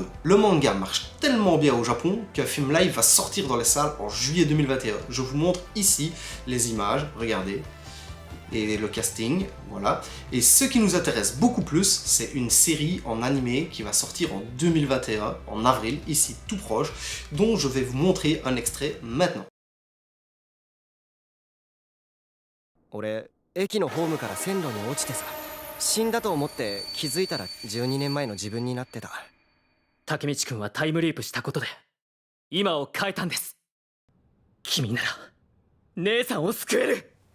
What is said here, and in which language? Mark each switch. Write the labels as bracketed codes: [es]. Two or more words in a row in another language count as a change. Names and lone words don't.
[fr] Le manga marche tellement bien au Japon qu'un film live va sortir dans les salles en juillet 2021. Je vous montre ici les images, regardez. Et le casting, voilà. Et ce qui nous intéresse beaucoup plus, c'est une série en animé qui va sortir en 2021, en avril, ici tout proche, dont je vais vous montrer un extrait maintenant. [ja] 俺、駅のホームから線路に落ちてさ、死んだと思って気づいたら12年前の自分になってた。竹道くんはタイムリープしたことで今を変えたんです。君なら姉さんを救える。